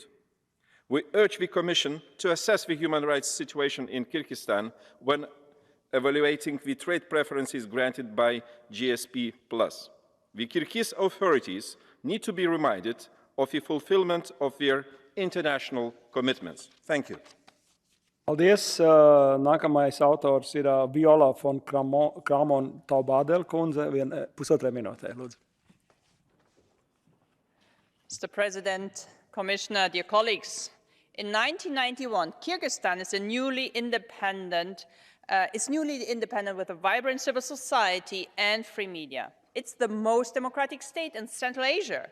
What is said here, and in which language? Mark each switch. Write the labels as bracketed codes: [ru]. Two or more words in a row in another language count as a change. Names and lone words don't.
[en] We urge the Commission to assess the human rights situation in Kyrgyzstan when evaluating the trade preferences granted by GSP+. The Kyrgyz authorities need to be reminded of the fulfillment of their international commitments. Thank you. [lv] Paldies. Nākamais autors ir Viola von Kramon Taubadel kundze. Pusotrai minūtē, lūdzu. [en] Mr. President, Commissioner, dear colleagues, in 1991, Kyrgyzstan is newly independent with a vibrant civil society and free media. It's the most democratic state in Central Asia.